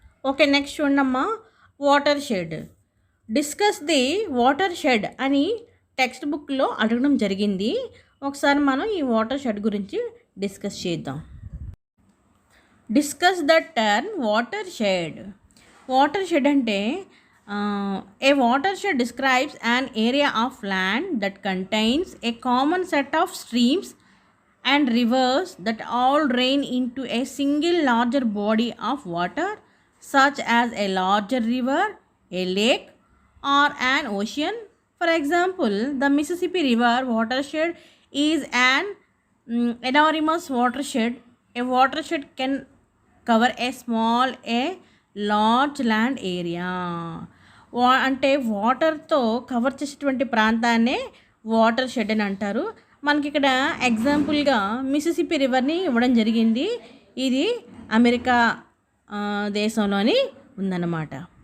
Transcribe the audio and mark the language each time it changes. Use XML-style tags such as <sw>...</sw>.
<te>Okay, next చూడమ్మా, water shed. Discuss the water shed అని text బుక్లో అడగడం జరిగింది. ఒకసారి మనం ఈ వాటర్ షెడ్ గురించి డిస్కస్ చేద్దాం.</te> <en>Discuss the term watershed. Watershed అంటే a watershed describes an area of land that contains a common set of streams and rivers that all drain into a single larger body of water, such as a larger river, a lake, or an ocean. For example, the Mississippi River watershed is an enormous watershed. A watershed can cover a small, a large land area.</en> <te>అంటే వాటర్తో cover చేసేటువంటి ప్రాంతాన్నే water shed అని అంటారు. మనకి ఇక్కడ ఎగ్జాంపుల్గా Mississippi రివర్ని ఇవ్వడం జరిగింది. ఇది అమెరికా దేశంలోని ఉందన్నమాట.</te>